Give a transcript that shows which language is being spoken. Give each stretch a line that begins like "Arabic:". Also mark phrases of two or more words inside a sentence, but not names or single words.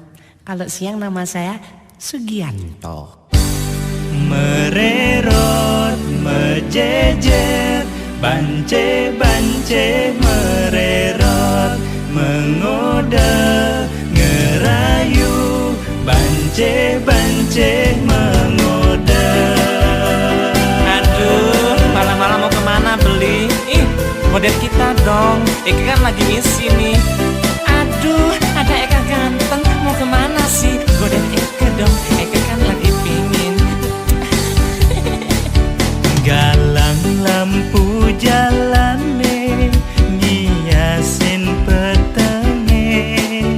Indonesian: Kalau siang nama saya Sugianto.
Balinese: Mererot, mejejer, bance-bance mererot, mengode, ngerayu, bance-bance mengode.
Indonesian: Aduh, malam-malam mau kemana beli? Model kita dong, Eka kan lagi misi nih. Aduh, ada Eka ganteng. Mau kemana sih? Godain Eka dong, Eka kan lagi pingin.
Balinese: Galang lampu jalan ngiasin petenge,